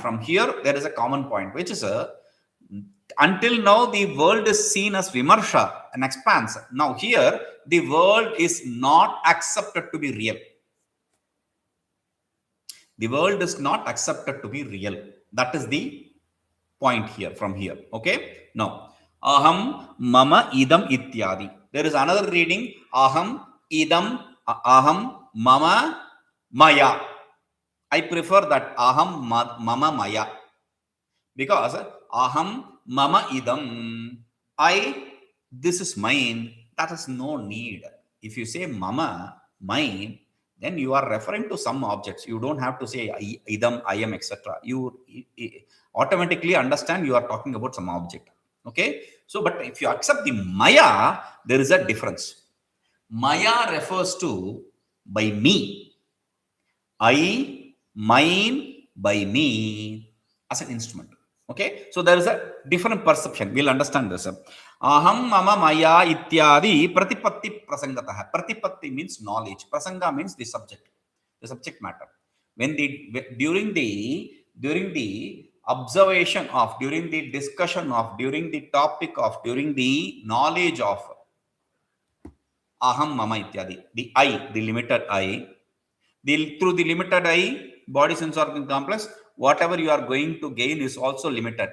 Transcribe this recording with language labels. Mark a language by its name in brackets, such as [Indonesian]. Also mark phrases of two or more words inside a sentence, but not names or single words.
[English] From here, there is a common point, which is until now the world is seen as Vimarsha, an expanse. Now here, the world is not accepted to be real. The world is not accepted to be real. That is the point here, from here. Okay? Now, [Sanskrit] ahaṃ mama idam ityādi. [English] There is another reading, [Sanskrit] ahaṃ idam, ahaṃ mama maya. [English] I prefer that [Sanskrit] ahaṃ mama maya, [English] because [Sanskrit] ahaṃ mama idam, [English] this is mine. That is no need. If you say mama, mine, then you are referring to some objects. You don't have to say idam, I am, etc. You automatically understand you are talking about some object. Okay? So, but if you accept the maya, there is a difference. Maya refers to by me. I, mine, by me, as an instrument. Okay? So, there is a different perception. We'll understand this. [Sanskrit] Ahaṃ mama maya ityādi pratipattiprasaṅgataḥ. [English] Pratipatti means knowledge. Prasanga means the subject matter. When during the observation of, during the discussion of, during the topic of, during the knowledge of [Sanskrit] ahaṃ mama ityādi, [English] the I, the limited I, through the limited I, body sense organ complex, whatever you are going to gain is also limited.